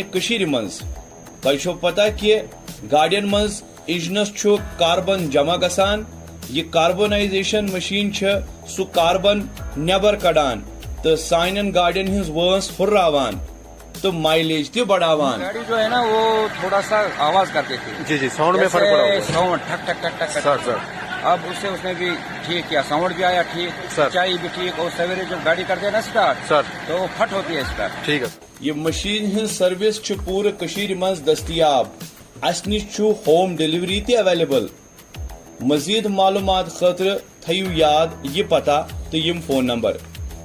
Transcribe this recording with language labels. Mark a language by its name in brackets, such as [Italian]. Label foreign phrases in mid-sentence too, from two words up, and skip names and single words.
[Kashmiri] کشیر منز تہ پتہ کہ گاڑین منز انجنس چھو کاربن جمع گسان یہ کاربونائزیشن مشین سہ کاربن نیبر کڑان تو سانن گاڑین ہز وانس ہراوان تو مائلیج تہ بڑھاوان۔ [Urdu] گاڑی جو ہے نا وہ تھوڑا سا آواز کرتے تھے، جی ساؤنڈ میں فرق پڑا ہوگا ساؤنڈ ٹھک ٹھک ٹھک ٹھک سر سر اب اس نے بھی ٹھیک کیا، ساؤنڈ بھی آیا ٹھیک، سر چائی بھی ٹھیک، اور سویرے جب گاڑی کرتے ہیں نا اسٹارٹ سر تو وہ پھٹ ہوتی ہے اسٹارٹ۔ ٹھیک ہے۔ [Kashmiri] یہ مشین ہز سروس پورے کشیر مز دستیاب، اس نش [English] home delivery [Kashmiri] تہ اویلیبل۔ مزید معلومات خاطر تھیو یاد یہ پتہ تو یم فون نمبر